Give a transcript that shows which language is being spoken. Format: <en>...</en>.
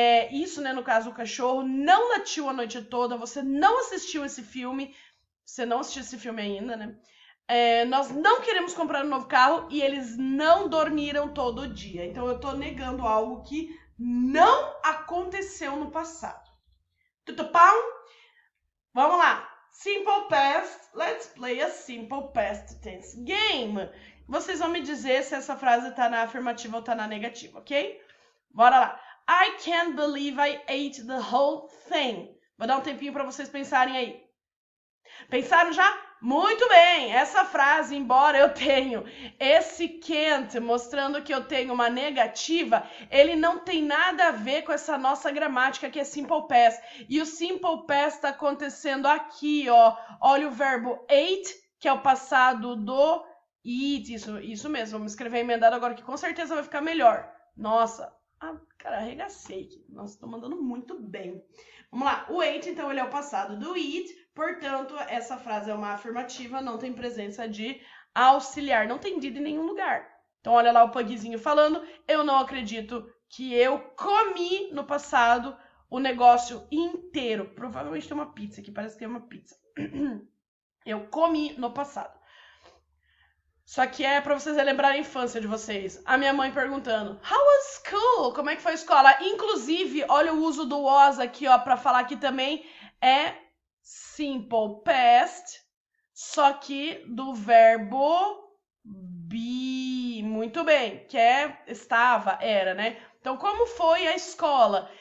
<pt>Isso, né, no caso, o cachorro não latiu a noite toda, você não assistiu esse filme. Você não assistiu esse filme ainda, né? Nós não queremos comprar um novo carro e eles não dormiram todo dia. Então, eu tô negando algo que não aconteceu no passado. Tutupão? Vamos lá. Simple past.</pt> <en>Let's play a simple past tense game.</en> <pt>Vocês vão me dizer se essa frase tá na afirmativa ou tá na negativa, ok? Bora lá.</pt> <en>I can't believe I ate the whole thing.</en> <pt>Vou dar um tempinho para vocês pensarem aí. Pensaram já? Muito bem! Essa frase, embora eu tenha esse can't mostrando que eu tenho uma negativa, ele não tem nada a ver com essa nossa gramática que é simple past. E o simple past está acontecendo aqui, ó. Olha o verbo ate, que é o passado do eat. Isso mesmo, vamos escrever emendado agora que com certeza vai ficar melhor. Nossa, cara, arregacei aqui. Nossa, tô mandando muito bem. Vamos lá, o ate, então, ele é o passado do eat, portanto, essa frase é uma afirmativa, não tem presença de auxiliar, não tem did em nenhum lugar. Então, olha lá o Pugzinho falando, eu não acredito que eu comi no passado o negócio inteiro. Provavelmente tem uma pizza aqui, parece que tem uma pizza. Eu comi no passado. Só que é pra vocês relembrarem a infância de vocês. A minha mãe perguntando,</pt> <en>how was school?</en> <pt>Como é que foi a escola? Inclusive, olha o uso do was aqui, ó, pra falar que também é simple past, só que do verbo be. Muito bem, que é estava, era, né? Então, como foi a escola?</pt>